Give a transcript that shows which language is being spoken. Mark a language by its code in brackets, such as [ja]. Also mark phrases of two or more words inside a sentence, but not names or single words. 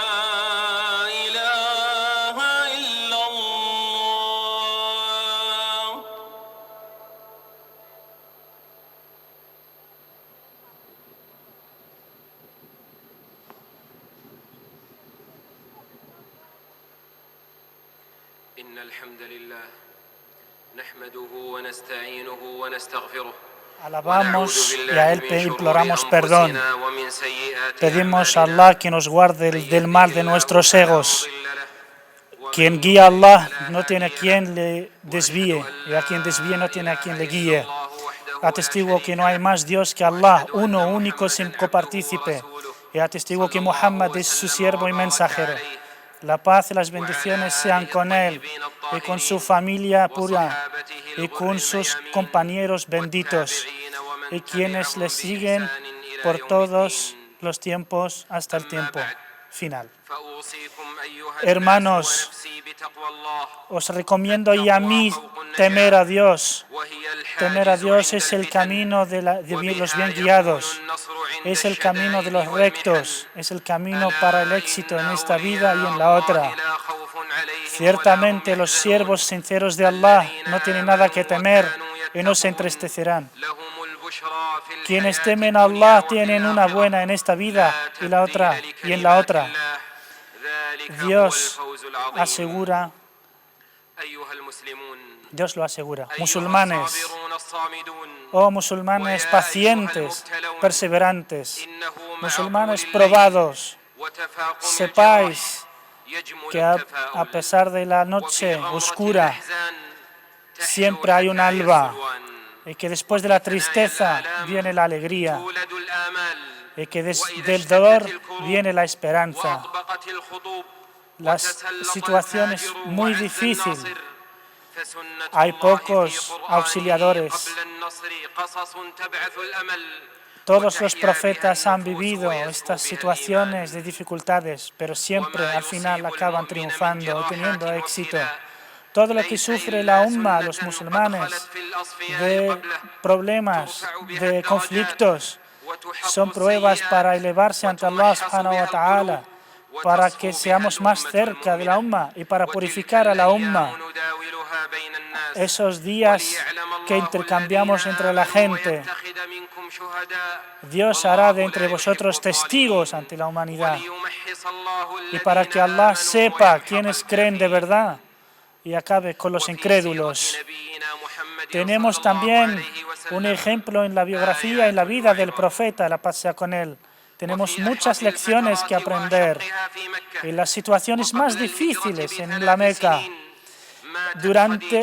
[ar] إله إلا الله إن الحمد لله نحمده ونستعينه ونستغفره [es] Alabamos y a Él imploramos perdón. Pedimos a Allah que nos guarde del mal de nuestros egos. Quien guía a Allah no tiene a quien le desvíe, y a quien desvíe no tiene a quien le guíe. Atestigo que no hay más Dios que Allah, uno, único, sin copartícipe. Y atestigo que Muhammad es su siervo y mensajero. La paz y las bendiciones sean con él y con su familia pura y con sus compañeros benditos y quienes le siguen por todos los tiempos hasta el tiempo. final. [ar] فأوصيكم أيها [es] Hermanos, [ar] الناس ونفسي بتقوى الله [es] os recomiendo y a mí temer a Dios. [ar] وهي الحاجز [es] Temer a Dios [ar] عند [es] es el [ar] الفتن [es] camino de los bien [ar] وبها [es] guiados, [ar] يكون النصر عند [es] es el camino de [ar] الشدائد [es] los rectos, [ar] والمحن [es] es el camino [ar] ألا [es] para el éxito en [ar] إن [es] esta vida y en la [ar] أولياء [es] otra. [ar] الله لا خوف عليهم [es] Ciertamente [ar] ولا هم [es] los [ar] يحزنون [es] siervos sinceros de Allah [ar] الذين [es] no tienen nada que [ar] آمنوا [es] temer [ar] وكانوا [es] y no se [ar] يتقون [es] entristecerán. [ar] لهم البشرى في [es] Quienes [ar] الحياة [es] temen a [ar] الدنيا [es] Allah [ar] وفي [es] tienen una [ar] الآخرة [es] buena en esta vida [ar] لا [es] y la otra [ar] تبديل [es] y en la [ar] لكلمات [es] otra. [ar] الله ذلك هو [es] Dios [ar] الفوز العظيم [es] asegura, [ar] أيها المسلمون [es] Dios lo asegura. [ar] أيها [es] Musulmanes, [ar] الصابرون الصامدون [es] oh musulmanes pacientes, perseverantes, [ar] إنه مع [es] musulmanes [ar] طول الليل [es] probados, [ar] وتفاقم [es] sepáis [ar] الجراح يجمل [es] que a [ar] التفاؤل [es] pesar de la [ar] وفي [es] noche [ar] غمرة [es] oscura [ar] الأحزان تحلو [es] siempre hay un [ar] الحكاية [es] alba [ar] السلوان. [es] y que después de la tristeza viene la alegría [ar] تولد الآمال [es] y que [ar] وإذا [es] del [ar] اشتدت [es] dolor [ar] الكروب [es] viene la esperanza. [ar] وأطبقت الخطوب [es] Las [ar] وتسلط [es] situaciones [ar] الفاجر [es] muy [ar] وعز [es] difíciles, [ar] الناصر فسنة [es] hay [ar] الله [es] pocos [ar] في قرآنه [es] auxiliadores. [ar] قبل النصر قصص تبعث الأمل [es] Todos los [ar] وتحيا [es] profetas [ar] بها [es] han [ar] النفوس [es] vivido [ar] ويزهو [es] estas [ar] بها [es] situaciones [ar] الإيمان. [es] de dificultades, pero siempre [ar] وما [es] al final [ar] يصيب [es] acaban [ar] المؤمن من [es] triunfando y [ar] جراحات [es] teniendo éxito. [ar] وابتلاء [es] Todo lo que [ar] ليس [es] sufre la [ar] إلا [es] umma, [ar] سنة [es] los [ar] قد [es] musulmanes, [ar] خلت في الأصفياء [es] de [ar] قبله [es] problemas, [ar] ترفع بها [es] de [ar] الدرجات [es] conflictos, [ar] وتحط [es] son pruebas [ar] السيئات [es] para elevarse ante Allah وتمحص [ar] subhanahu بها وتعالى, القلوب [es] para [ar] وتصفو [es] que [ar] بها [es] seamos más [ar] الأمة [es] cerca de la [ar] المؤمنة. [es] umma y para [ar] وتلك [es] purificar a la umma. [ar] الأيام نداولها بين الناس [es] Esos días [ar] وليعلم [es] que [ar] الله [es] intercambiamos [ar] الذين [es] entre la [ar] آمنوا [es] gente, [ar] ويتخذ منكم شهداء [es] Dios hará de [ar] والله [es] entre [ar] لا [es] vosotros [ar] يحب [es] testigos [ar] الظالمين. [es] ante la humanidad. [ar] وليمحص الله [es] Y para que [ar] الذين [es] Allah [ar] آمنوا [es] sepa [ar] ويمحق [es] quienes creen de [ar] الكافرين. [es] verdad y acabe con los [ar] وفي [es] incrédulos. [ar] سيرة نبينا محمد [es] Tenemos [ar] صلى الله [es] también [ar] عليه وسلم [es] un ejemplo en la biografía y la vida del profeta, la paz sea con él. Tenemos [ar] وفي [es] muchas [ar] أحرف [es] lecciones que [ar] الفترات [es] aprender. [ar] وأشقها في مكة. [es] En las situaciones más [ar] وقبل [es] difíciles [ar] الهجرة [es] en la [ar] ب3 [es] Meca, [ar] سنين ماتت [es] durante